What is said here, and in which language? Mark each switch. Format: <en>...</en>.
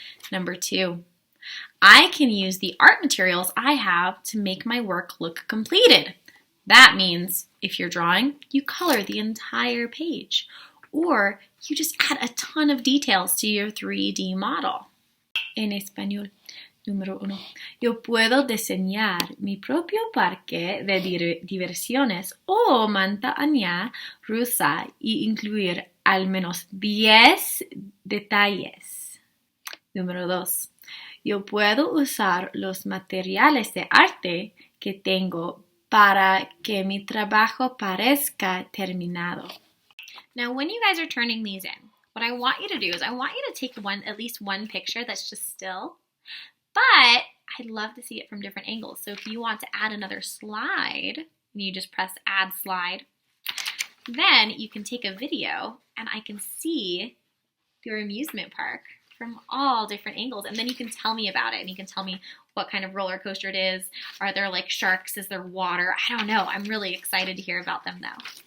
<en>Number 2, I can use the art materials I have to make my work look completed. That means if you're drawing, you color the entire page, or you just add a ton of details to your 3D model.</en> <es>En español, número 1. Yo puedo diseñar mi propio parque de diversiones o montaña rusa y incluir al menos 10 detalles. Número 2. Yo puedo usar los materiales de arte que tengo para que mi trabajo parezca terminado.</es> <en>Now, when you guys are turning these in, what I want you to do is I want you to take at least one picture that's just still, but I'd love to see it from different angles. So if you want to add another slide, you just press add slide. Then you can take a video and I can see your amusement park from all different angles, and then you can tell me about it, and you can tell me what kind of roller coaster it is. Are there like sharks? Is there water? I don't know. I'm really excited to hear about them now.</en>